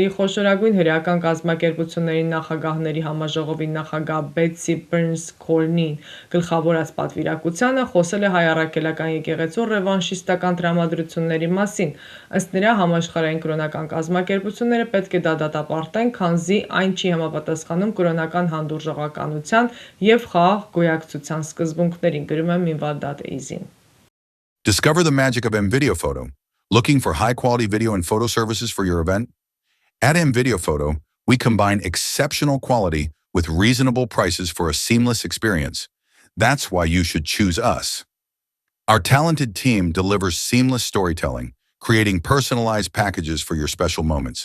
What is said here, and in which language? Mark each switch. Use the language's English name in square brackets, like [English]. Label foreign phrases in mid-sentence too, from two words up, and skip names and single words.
[Armenian] խոշորագույն հրեական կազմակերպությունների նախագահների համաժողովի նախագահ Բեթսի Բըրնս Քոլնին գլխավորած պատվիրակությանը խոսել է հայ առաքելական եկեղեցու ռևանշիստական տրամադրությունների մասին։ Ըստ նրա, համաշխարհային կրոնական կազմակերպությունները պետք է դա դատապարտեն, քանզի այն չի համապատասխանում կրոնական հանդուրժողականության և խաղաղ գոյակցության սկզբունքներին։ [English] Discover the magic of M-Video Photo. Looking for high-quality video and photo services for your event? At M-Video Photo, we combine exceptional quality with reasonable prices for a seamless experience. That's why you should choose us. Our talented team delivers seamless storytelling, creating personalized packages for your special moments.